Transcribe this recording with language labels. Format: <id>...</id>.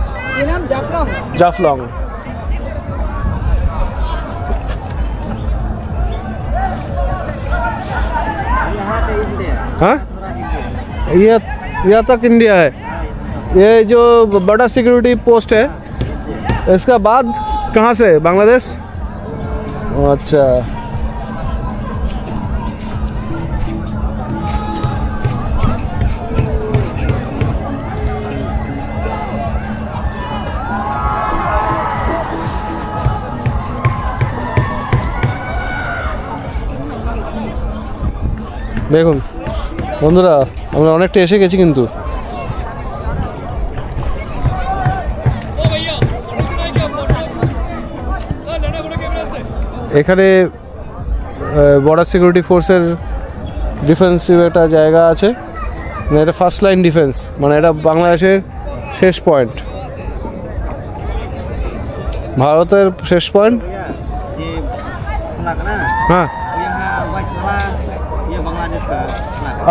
<hi>জাফলং हाँ यहाँ तक इंडिया है। ये जो बड़ा सिक्योरिटी पोस्ट है, इसका बाद कहाँ से बांग्लादेश?</hi> <bn>अच्छा, দেখুন বন্ধুরা আমরা অনেকটা এসে গেছি, কিন্তু এখানে বর্ডার সিকিউরিটি ফোর্সের ডিফেন্সিভ একটা জায়গা আছে, মানে এটা ফার্স্ট লাইন ডিফেন্স, মানে এটা বাংলাদেশের শেষ পয়েন্ট, ভারতের শেষ পয়েন্ট।</bn> <hi>ये flag ना, हाँ यहाँ white वाला ये बांग्लादेश का flag।</hi>